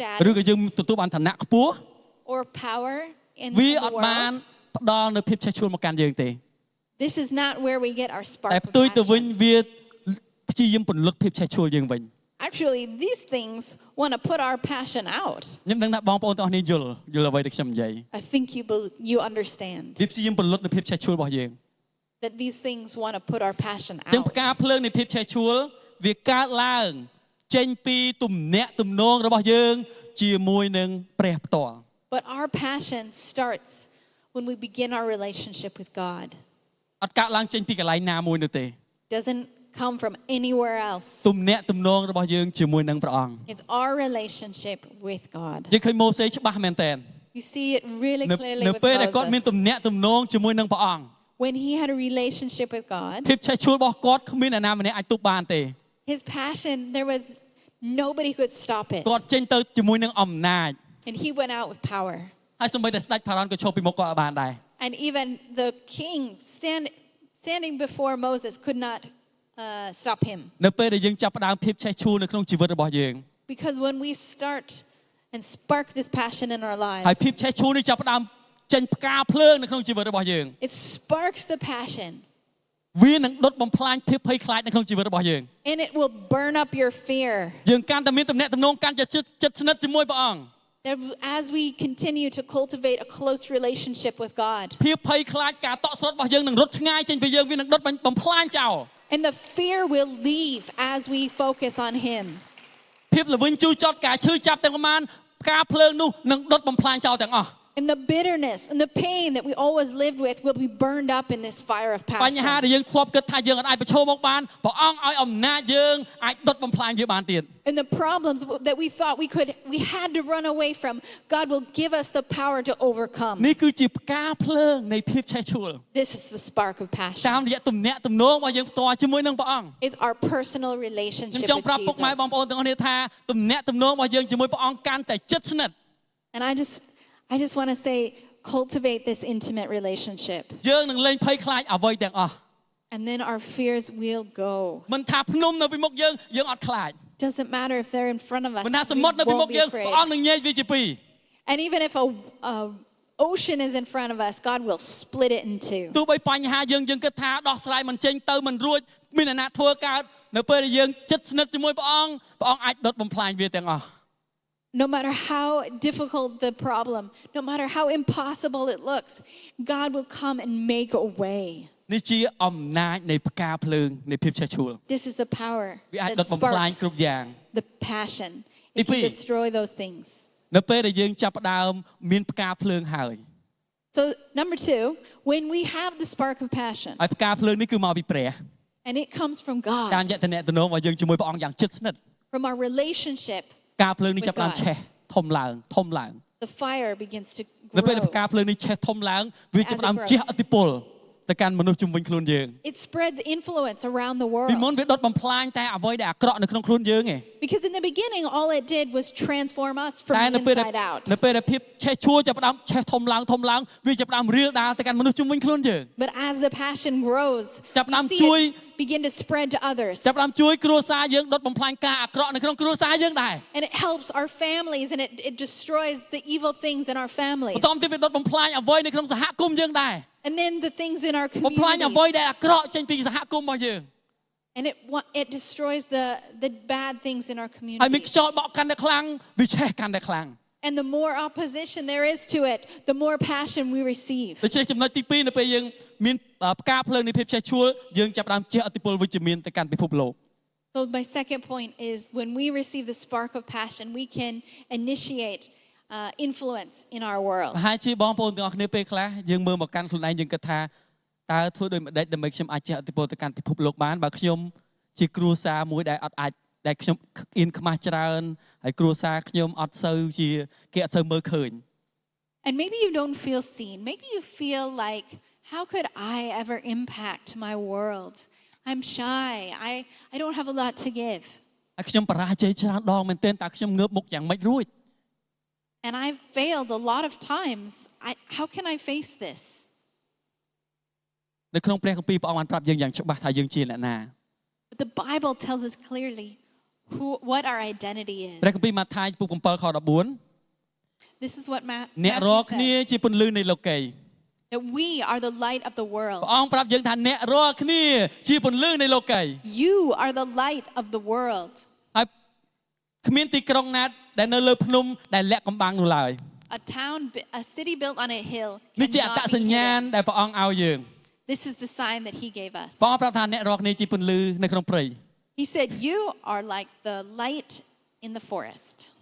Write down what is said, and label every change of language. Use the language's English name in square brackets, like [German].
[Khmer] ឬក៏យើង [English] status [Khmer] ទទួលបានឋានៈខ្ពស់ [English] or power in [Khmer] វា [English] the [Khmer] អត់បាន [English] world. [Khmer] ផ្ដល់នូវភាពឆេះឆួលមកកាន់យើងទេ [English] This is not where we get our spark [Khmer] តែ [English] of [Khmer] ផ្ទុយទៅវិញ [English] passion. [Khmer] វាព្យាយាមពន្លត់ភាពឆេះឆួលយើងវិញ [English] Actually, these things want to put our passion out. [Khmer] ខ្ញុំដឹងថាបងប្អូនទាំងអស់គ្នាយល់អ្វីដែលខ្ញុំនិយាយ [English] I think you understand [Khmer] វាព្យាយាមពន្លត់នូវភាពឆេះឆួលរបស់យើង [English] that these things want to put our passion [Khmer] ចឹងផ្កា [English] out. [Khmer] ភ្លើងនៃភាពឆេះឆួលវាកើតឡើងចេញពីទំនាក់ទំនងរបស់យើងជាមួយនឹងព្រះផ្ទាល់ [English] But our passion starts when we begin our relationship with God. [Khmer] អត់កើតឡើងចេញពីកន្លែងណាមួយនោះទេ [English] Doesn't come from anywhere else. [Khmer] ទំនាក់ទំនងរបស់យើងជាមួយនឹងព្រះអង្គ [English] It's our relationship with God. [Khmer] យើងឃើញម៉ូសេច្បាស់មែនតើ [English] You see it really clearly [Khmer] នៅ [English] with [Khmer] ពេលដែលគាត់មាន [English] Moses. [Khmer] ទំនាក់ទំនងជាមួយនឹងព្រះអង្គ [English] When he had a relationship with God, [Khmer] ភាពឆេះឆួលរបស់គាត់គ្មានអ្នកណាម្នាក់អាចទប់បានទេ [English] his passion, there was nobody could stop it. [Khmer] គាត់ចេញទៅជាមួយនឹងអំណាច [English] And he went out with power. [Khmer] ហើយសូម្បីតែស្ដេចផារ៉ានក៏ឈប់ពីមុខគាត់បានដែរ [English] And even the king standing before Moses could not stop him. [Khmer] នៅពេលដែលយើងចាប់ផ្ដើមភាពឆេះឆួលនៅក្នុងជីវិតរបស់យើង [English] Because when we start and spark this passion in our [Khmer] ហើយ [English] lives, [Khmer] ភាពឆេះឆួលនេះចាប់ផ្ដើមចេញផ្កាភ្លើងនៅក្នុងជីវិតរបស់យើង [English] it sparks the passion. [Khmer] វានឹងដុតបំផ្លាញភាពភ័យខ្លាចនៅក្នុងជីវិតរបស់យើង [English] And it will burn up your fear. [Khmer] យើងកាន់តែមានទំនាក់ទំនងកាន់តែជិតស្និទ្ធជាមួយព្រះអង្គ [English] That as we continue to cultivate a close relationship with God, [Khmer] ភាពភ័យខ្លាចការតក់ស្លុតរបស់យើងនឹងរត់ឆ្ងាយចេញពីយើងវានឹងដុតបំផ្លាញចោល [English] and the fear will leave as we focus on Him. [Khmer] ភាពល្វីងជូរចត់ការឈឺចាប់ទាំងប៉ុន្មានផ្កាភ្លើងនោះនឹងដុតបំផ្លាញចោលទាំងអស់ [English] And the bitterness and the pain that we always lived with will be burned up in this fire of [Khmer] បញ្ហា [English] passion. [Khmer] ដែលយើងធ្លាប់គិតថាយើងអាចប្រឈមមុខបានព្រះអង្គឲ្យអំណាចយើងអាចដុតបំផ្លាញវាបានទៀត [English] And the problems that we thought we had to run away from, God will give us the power to overcome. [Khmer] នេះគឺជាផ្កាភ្លើងនៃភាពឆេះឆួល [English] This is the spark of [Khmer] តា [English] passion. [Khmer] មរយៈទំនាក់ទំនងរបស់យើងផ្ទាល់ជាមួយនឹងព្រះអង្គ [English] It's our personal [Khmer] ខ្ញុំ [English] relationship [Khmer] ចង់ [English] with [Khmer] ប្រាប់ពុកម៉ែបងប្អូន [English] Jesus. [Khmer] ទាំងអស់គ្នាថាទំនាក់ទំនងរបស់យើងជាមួយព្រះអង្គកាន់តែជិតស្និទ្ធ [English] And I just want to say, cultivate this intimate relationship. [Khmer] យើងនឹងលែងភ័យខ្លាចអ្វីទាំងអស់ [English] And then our fears will go. [Khmer] មិនថាភ្នំនៅពីមុខយើងអត់ខ្លាច [English] Doesn't matter if they're in front of us. [Khmer] មិនថាស [English] We [Khmer] មុទ្រនៅពីមុខ [English] won't be [Khmer] យើង [English] afraid. [Khmer] ព្រះអង្គនឹងញែកវាជាពីរ [English] And even if a ocean is in front of us, God will split it in two. [Khmer] ទោះបីបញ្ហាយើងគិតថាដោះស្រាយមិនចេញទៅមិនរួចមានអ្នកណាធ្វើកើតនៅពេលដែលយើងជិតស្និទ្ធជាមួយព្រះអង្គអាចដុតបំផ្លាញវាទាំងអស់ [English] No matter how difficult the problem, no matter how impossible it looks, God will come and make a way. [Khmer] នេះជាអំណាចនៃផ្កាភ្លើងនៃភាពឆេះឆួល [English] This is the power [Khmer] វាអាច [English] that [Khmer] ដុតបំផ្លាញ [English] sparks [Khmer] គ្រប់យ៉ាង [English] the passion. It can destroy those things. [Khmer] នៅពេលដែលយើងចាប់ផ្ដើមមានផ្កាភ្លើងហើយ [English] So number 2, when we have the spark of passion, [Khmer] ហើយផ្កាភ្លើងនេះគឺមកពីព្រះ [English] and it comes from [Khmer] តាម រយៈទំនាក់ទំនងរបស់យើងជាមួយព្រះអង្គយ៉ាងជិតស្និទ្ធ [English] from our relationship, [Khmer] ផ្កាភ្លើងនេះចាប់ផ្ដើមឆេះធំឡើង [English] the fire begins to [Khmer] នៅពេលដែលផ្កា [English] grow. [Khmer] ភ្លើងនេះឆេះធំឡើងវាចាប់ផ្ដើមជះឥទ្ធិពលទៅកាន់មនុស្សជុំវិញខ្លួនយើង [English] It spreads influence around the [Khmer] ពីមុន [English] world. [Khmer] វាដុតបំផ្លាញតែអ្វីដែលអាក្រក់នៅក្នុងខ្លួនយើងឯង [English] Because in the beginning, all it did was transform us [Khmer] តែ [English] from [Khmer] នៅពេល [English] inside out. [Khmer] នៅពេលដែលភាពឆេះឆួលចាប់ផ្ដើមឆេះធំឡើងវាចាប់ផ្ដើមរៀលដាលទៅកាន់មនុស្សជុំវិញខ្លួនយើង [English] But as the passion grows, [Khmer] ចាប់ផ្ដើម [English] we [Khmer] ជួយ [English] see it begin to spread to others. [Khmer] ចាប់ផ្ដើមជួយគ្រួសារយើងដុតបំផ្លាញការអាក្រក់នៅក្នុងគ្រួសារយើងដែរ [English] And it helps our families and it destroys the evil things in our families. [Khmer] បន្ទាប់ទៀតវាដុតបំផ្លាញអ្វីនៅក្នុងសហគមន៍យើងដែរ [English] And then the things in our [Khmer] បំផ្លាញអ្វី [English] community. [Khmer] ដែលអាក្រក់ចេញពីសហគមន៍របស់យើង [English] And it destroys the bad things in our [Khmer] ហើយមាន [English] community. [Khmer] ខ្យល់បក់កាន់តែខ្លាំងវាឆេះកាន់តែខ្លាំង [English] And the more opposition there is to it, the more passion we receive. [Khmer] ដូច្នេះចំណុចទី2នៅពេលយើងមានផ្កាភ្លើងនៃភាពឆេះឆួលយើងចាប់ផ្ដើមជះឥទ្ធិពលវិជ្ជមានទៅកាន់ពិភពលោក [English] So my second point is when we receive the spark of passion, we can initiate influence in our world. [Khmer] ហើយជាបងប្អូនទាំងអស់គ្នាពេលខ្លះយើងមើលមកកាន់ខ្លួនឯងយើងគិតថាតើធ្វើដូចម្ដេចដើម្បីខ្ញុំអាចជះឥទ្ធិពលទៅកាន់ពិភពលោកបានបើខ្ញុំជាគ្រួសារមួយដែលអត់អាចដែលខ្ញុំអៀនខ្មាស់ច្រើនហើយគ្រួសារខ្ញុំអត់សូវជាគេអត់សូវមើលឃើញ [English] And maybe you don't feel seen. Maybe you feel like, how could I ever impact my world? I'm shy. I don't have a lot to give. [Khmer] ហើយខ្ញុំបរាជ័យច្រើនដងមែនទែនតើខ្ញុំងើបមុខយ៉ាងម៉េចរួច [English] And I've failed a lot of times. How can I face this? [Khmer] នៅក្នុងព្រះគម្ពីរព្រះអង្គបានប្រាប់យើងយ៉ាងច្បាស់ថាយើងជាអ្នកណា [English] But the Bible tells us clearly what our identity is. [Khmer] ព្រះគម្ពីរម៉ាថាយពុក7ខ14 [English] This is what [Khmer] អ្នករាល់ [English] Matthew [Khmer] គ្នា [English] says. [Khmer] ជាពន្លឺនៃលោកី [English] That we are the light of the [Khmer] ព្រះ [English] world. [Khmer] អង្គប្រាប់យើងថាអ្នករាល់គ្នាជាពន្លឺនៃលោកី [English] You are the light of the world. [Khmer] ហើយគ្មានទីក្រុងណាដែលនៅលើភ្នំដែលលាក់កំបាំងនោះឡើយ [English] A city built on a hill [Khmer] នេះជាអត្ត [English] cannot [Khmer] ស [English] be [Khmer] ញ្ញាណ [English] hidden. [Khmer] ដែលព្រះអង្គឲ្យយើង [English] This is the sign that he gave us. [Khmer] ព្រះអង្គប្រាប់ថាអ្នករាល់គ្នាជាពន្លឺនៅក្នុងព្រៃ [English] He said, you are like the light in the forest.